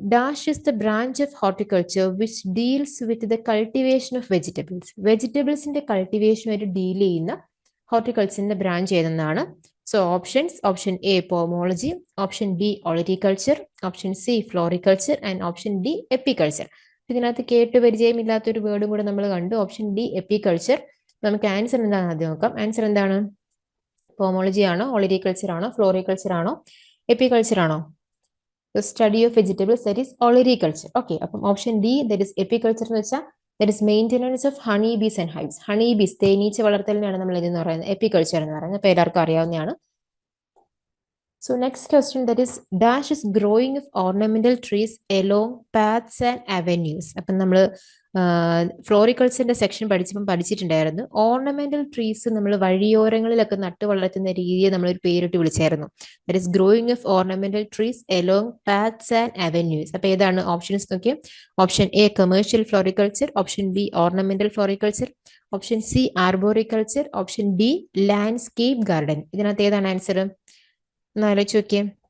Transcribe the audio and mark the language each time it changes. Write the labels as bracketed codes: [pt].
[en] Dash is the branch of horticulture which deals with the cultivation of vegetables. [ml] Vegetablesന്റെ cultivationമായിട്ട് deal ചെയ്യുന്ന ഹോർട്ടിക്കൾച്ചറിന്റെ branch ഏതെന്നാണ്? [en] So options: option A pomology, option B olericulture, option C floriculture and option D epiculture. [ml] ഇതിനകത്ത് കേട്ട് പരിചയമില്ലാത്തൊരു വേർഡും കൂടെ നമ്മൾ കണ്ടു. Option D apiculture. നമുക്ക് answer എന്താണെന്ന് ആദ്യം നോക്കാം. ആൻസർ എന്താണ്? പോമോളജി ആണോ, ഓളിറ്റിക്കൾച്ചർ ആണോ, ഫ്ലോറിക്കൾച്ചർ ആണോ, എപ്പിക്കൾച്ചർ ആണോ? [en] The study of vegetables, that is olericulture. Okay, [ml] അപ്പം [en] option D that is epiculture [ml] എന്ന് വെച്ചാൽ [en] that is maintenance of honey bees and hives. [ml] Honey ബീസ്, തേനീച്ച വളർത്തലിനാണ് നമ്മൾ ഇതെന്ന് പറയുന്നത് എപ്പിക്കൾച്ചർ എന്ന് പറയുന്നത്. അപ്പോൾ എല്ലാവർക്കും അറിയാവുന്നതാണ്. [en] So next question, that is dash is growing of ornamental trees along paths and avenues. [ml] അപ്പം നമ്മൾ ഫ്ലോറിക്കൾച്ചറിന്റെ സെക്ഷൻ പഠിച്ചിട്ടുണ്ടായിരുന്നു. ഓർണമെന്റൽ ട്രീസ് നമ്മൾ വഴിയോരങ്ങളിലൊക്കെ നട്ടു വളർത്തുന്ന രീതിയെ നമ്മളൊരു പേരിട്ട് വിളിച്ചായിരുന്നു. [en] That is growing of ornamental trees along paths and avenues. [ml] അപ്പൊ ഏതാണ് ഓപ്ഷൻസ് നോക്കിയാൽ? Option A commercial floriculture, option B ornamental floriculture, option C ആർബോറിക്കൾച്ചർ, option D landscape garden. ഇതിനകത്ത് ഏതാണ് ആൻസർ? ഒന്ന് ആലോചിച്ച് നോക്കിയേ.